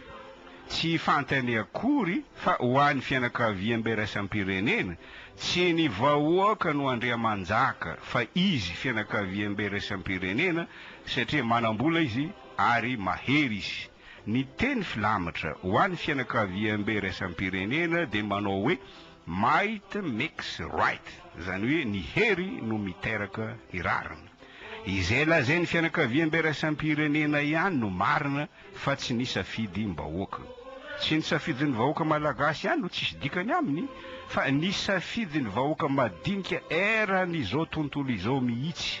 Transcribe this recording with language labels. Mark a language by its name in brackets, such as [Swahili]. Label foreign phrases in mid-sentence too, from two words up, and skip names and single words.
[Malagasy] Tsy fantany akory fa ho an'ny fianakaviam-bereisam-pirenena tsy ny vahoaka no andriamanjaka fa izy fianakaviam-bereisam-pirenena satria manambola izy ary mahery izy. Ny teny filamatra ho an'ny fianakaviam-bereisam-pirenena dia manao hoe [English] might makes right, [Malagasy] zany hoe ny hery no miteraka irarina. Izay lazainy fianakaviam-bereisam-pirenena ihany no marina fa tsy nisafidim-bahoaka. Tsy nisafidin'ny vahoaka malagasy ihany no tsisy dikany aminy fa nisafidin'ny vahoaka madinika eran'izao tontolo izao mihitsy.